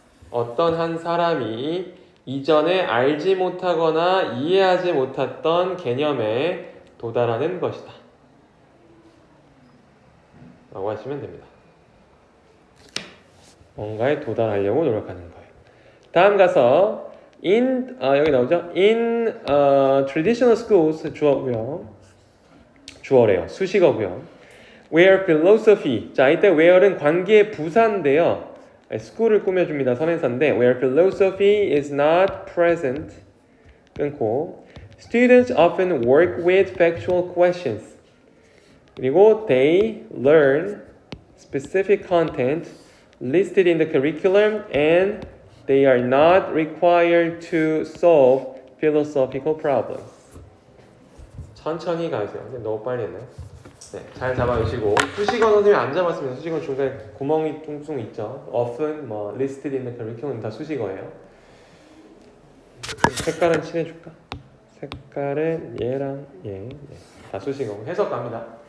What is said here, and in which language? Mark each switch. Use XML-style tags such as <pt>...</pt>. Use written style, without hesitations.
<ko>어떤 한 사람이 이전에 알지 못하거나 이해하지 못했던 개념에 도달하는 것이다. 라고 하시면 됩니다. 뭔가에 도달하려고 노력하는 거예요. 다음 가서 여기 나오죠?</ko> <en>In traditional schools</en> <ko>주어래요. 수식어고요.</ko> <en>Where philosophy.</en> <ko>자, 이때 where는 관계의 부사인데요. school을 꾸며줍니다. 선행사인데</ko> <en>where philosophy is not present.</en> <ko>끊고</ko> <en>Students often work with factual questions. 그리고 they learn specific content listed in the curriculum and they are not required to solve philosophical problems.</en> <ko>천천히 가세요. 근데 너무 빨리 했나요? 네, 잘 잡아주시고 수식어 선생님이 안 잡았으면 수식어 중간에 구멍이 뚱뚱 있죠.</ko> <en>often,</en> <ko>뭐</ko> <en>listed in the curriculum</en> <ko>다 수식어예요. 색깔은 칠해줄까? 색깔은 얘랑 얘, 네, 다 수식어. 해석 갑니다.</ko>